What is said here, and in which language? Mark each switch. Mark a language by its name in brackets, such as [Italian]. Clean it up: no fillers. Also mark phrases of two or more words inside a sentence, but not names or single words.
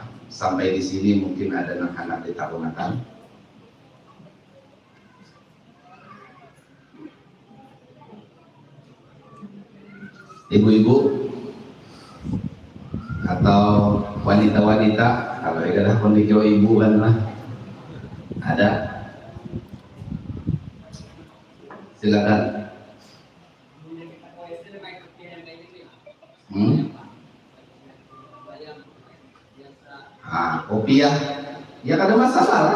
[Indonesian] Sampai di sini mungkin ada anak-anak ditaruhkan. Ibu-ibu atau wanita-wanita, kalau ada kondisi ibu kan lah, ada, silakan. [Banjar] Kopiah, ya kada masalah lah.